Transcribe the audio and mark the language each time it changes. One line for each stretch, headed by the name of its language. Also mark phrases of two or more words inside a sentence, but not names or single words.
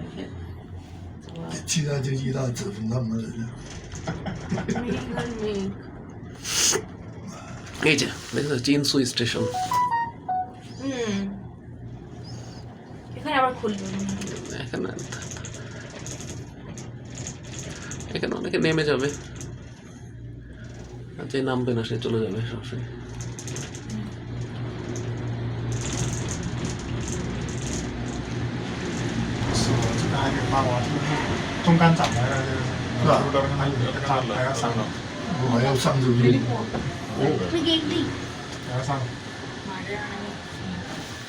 Bangla: এই যে দেখো চিনসুই স্টেশন। এখানে আবার খুলবে। এখানে এখানে অনেকে নেমে যাবে, আর যে নামবে না সে চলে যাবে সরাসরি।
Chinese: 这个还没发完，就是中间站来了，是吧？还有这个还要上了，我还要上这个，还要上，这个是中间站。